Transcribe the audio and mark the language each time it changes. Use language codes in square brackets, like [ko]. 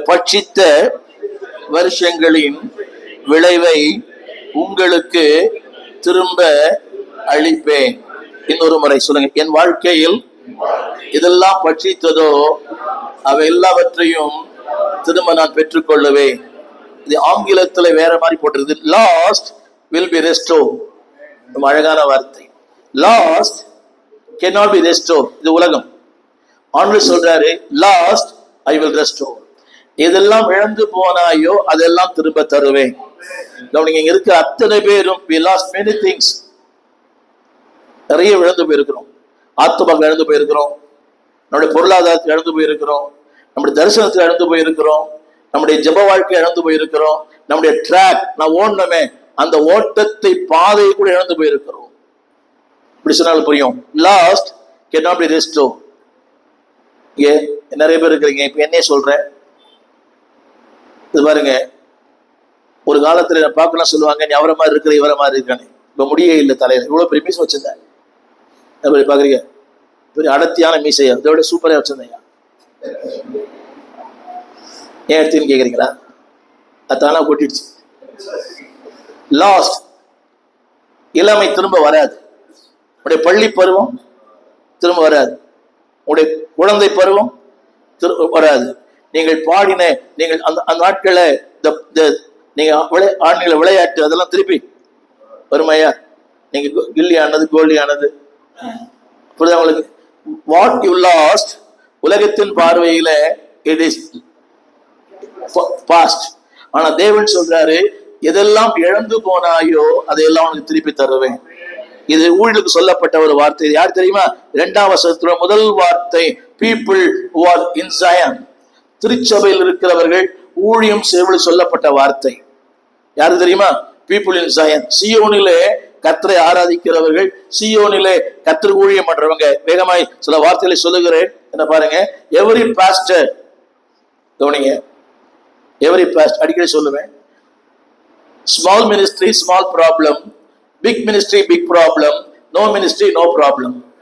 [ta] பட்சித்த வருஷங்களின் விளைவை உங்களுக்கு திரும்ப அளிப்பேன். இன்னொரு முறை சொல்லுங்க. என் வாழ்க்கையில் இதெல்லாம் பட்சித்ததோ அவை எல்லாவற்றையும் திரும்ப நான் பெற்றுக்கொள்ளுவேன். இது ஆங்கிலத்துல வேற மாதிரி போட்டிருக்கு. [en] Lost will be restored. [ta] அழகான வார்த்தை. [en] Lost cannot be restored. [ta] இது உலகம். ஆண்டவர் சொல்றாரு, [en] Lost I will restore. [ta] எதெல்லாம் இழந்து போனாயோ அதெல்லாம் திரும்ப தருவேன். நீங்க இங்க இருக்க அத்தனை பேரும் [en] we lost many things. [ta] நிறைய இழந்து போயிருக்கிறோம். ஆத்துமாக்கள் இழந்து போயிருக்கிறோம், நம்முடைய பொருளாதாரத்தை இழந்து போயிருக்கிறோம், நம்முடைய தரிசனத்தை இழந்து போயிருக்கிறோம், நம்முடைய ஜெப வாழ்க்கை இழந்து போயிருக்கிறோம், நம்முடைய ட்ராக் நான் ஓடணுமே அந்த ஓட்டத்தை பாதையை கூட இழந்து போயிருக்கிறோம். இப்படி சொன்னாலும் புரியும். [en] Lost cannot be restored. [ta] இங்கே நிறைய பேர் இருக்கிறீங்க. இப்ப என்னையே சொல்றேன், இது பாருங்க, ஒரு காலத்துல நான் பார்க்கலாம் சொல்லுவாங்க, நீ அவரை மாதிரி இருக்கிற இவரை மாதிரி இருக்கானே. இப்ப முடியே இல்லை தலையில. இவ்வளவு பெரிய மீசை வச்சிருந்தேன். பாக்குறீங்க, பெரிய அடர்த்தியான மீசையா, இதோட சூப்பரா வச்சிருந்தேன். ஏன் எடுத்துன்னு கேக்குறீங்களா? அதானா கொட்டிடுச்சு. லாஸ்ட் இளமை திரும்ப வராது. உடைய பள்ளி பருவம் திரும்ப வராது. உடைய குழந்தை பருவம் திரும்ப வராது. நீங்கள் பாடின நீங்கள் அந்த நாட்கள நீங்க ஆண்களை விளையாட்டு அதெல்லாம் திருப்பி வருமையா? நீங்க கில்லி ஆனது கோலி ஆனது புரியுதா உங்களுக்கு? [en] what you lost [ta] உலகத்தின் பார்வையில [en] It is past. [ta] ஆனா தேவன் சொல்றாரு, எதெல்லாம் இழந்து போனாயோ அதையெல்லாம் உனக்கு திருப்பி தருவேன். இது ஊழியருக்கு சொல்லப்பட்ட ஒரு வார்த்தை. யார் தெரியுமா? 2ஆம் வசனத்துல முதல் வார்த்தை, [en] people who are in Zion. [ta] திருச்சபையில் இருக்கிறவர்கள் ஊழியம் செய்வது சொல்லப்பட்ட வார்த்தை. யாரு தெரியுமா? [en] people in Zion. [ta] சியோனிலே கர்த்தரை ஆராதிக்கிறவர்கள், சியோனிலே கர்த்தர் ஊழியம் பண்றவங்க. வேகமாய் சில வார்த்தைகளை சொல்லுகிறேன். என்ன பாருங்க. எவரி பாஸ்டர், கவனிங்க, எவரி பாஸ்டர் அடிக்கடி சொல்லுவேன். [en] Small ministry small problem, big ministry big problem, no ministry no problem.